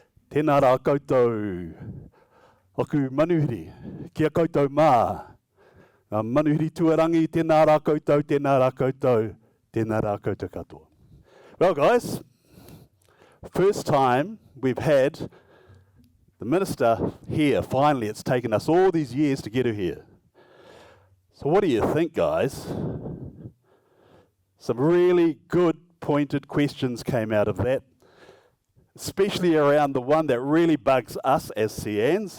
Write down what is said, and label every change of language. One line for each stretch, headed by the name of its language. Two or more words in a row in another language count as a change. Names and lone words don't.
Māori: Tēnā rā koutou. Oku manuhiri, kia koutou mā. Ngā manuhiri tuarangi, tēnā rā koutou, tēnā rā koutou, tēnā rā koutou katoa.
English: Well, guys, first time we've had the minister here. Finally, it's taken us all these years to get her here. So what do you think, guys? Some really good, pointed questions came out of that, especially around the one that really bugs us as SEANZ.